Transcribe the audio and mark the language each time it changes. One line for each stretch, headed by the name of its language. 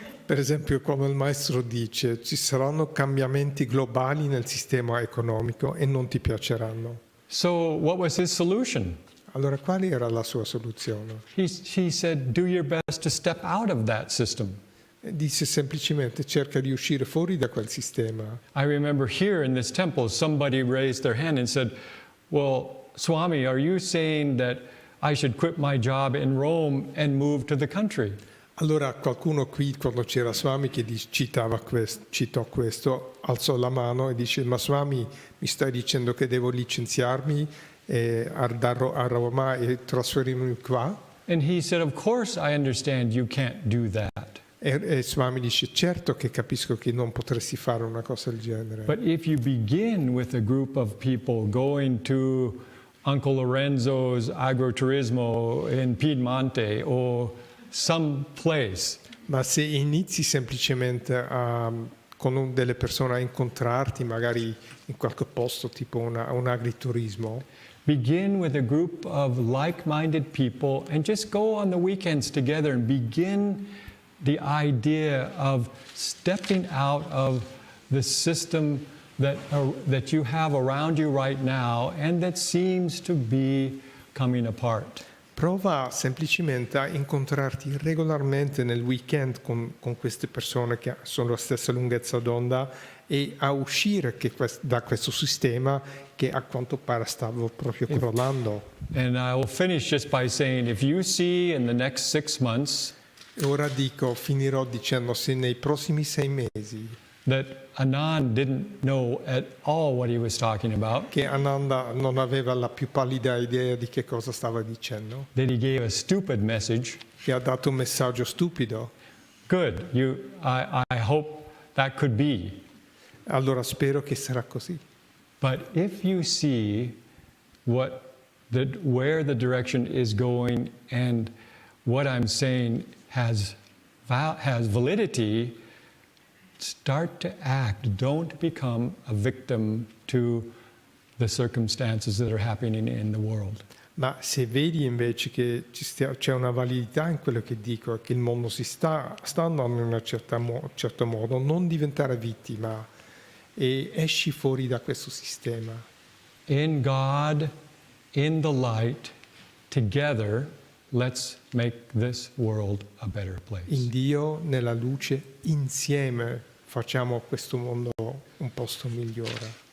Italian: Per esempio, come il maestro dice, ci saranno cambiamenti globali nel sistema economico e non ti piaceranno.
English: So what was his solution?
Italian: Allora, quale era la sua soluzione?
English: He said, do your best to step out of that system.
Italian: Disse semplicemente cerca di uscire fuori da quel sistema.
English: I remember here in this temple, somebody raised their hand and said, well, Swami, are you saying that I should quit my job in Rome and move to the country?
Italian: Allora qualcuno qui, quando c'era Swami che citò questo, alzò la mano e dice: ma Swami, mi stai dicendo che devo licenziarmi a Roma e trasferirmi qua?
English: And he said, of course I understand you can't do that.
Italian: E Swami dice: certo che capisco che non potresti fare una cosa del genere.
English: But if you begin with a group of people going to Uncle Lorenzo's agroturismo in Piedmonte or some place.
Italian: Ma se inizi semplicemente con delle persone a incontrarti, magari in qualche posto, tipo un agriturismo,
English: Begin with a group of like-minded people and just go on the weekends together and begin the idea of stepping out of the system that you have around you right now and that seems to be coming apart.
Italian: prova semplicemente a incontrarti regolarmente nel weekend con queste persone che sono la stessa lunghezza d'onda e a uscire da questo sistema che a quanto pare stavo proprio crollando.
English: And I will finish just by saying, if you see in the next 6 months
Italian: E ora finirò dicendo, se nei prossimi 6 mesi
English: that Anand didn't know at all what he was talking about,
Italian: che Ananda non aveva la più pallida idea di che cosa stava dicendo,
English: that he gave a stupid message,
Italian: che ha dato un messaggio stupido,
English: good. I hope that could be.
Italian: allora spero che sarà così.
English: But if you see where the direction is going and what I'm saying has validity, start to act. Don't become a victim to the circumstances that are happening in the world.
Italian: Ma se vedi invece che c'è una validità in quello che dico e che il mondo sta andando in un certo modo, non diventare vittima e esci fuori da questo sistema.
English: In God, in the light, together, let's make this world a better place.
Italian: In Dio, nella luce, insieme facciamo questo mondo un posto migliore.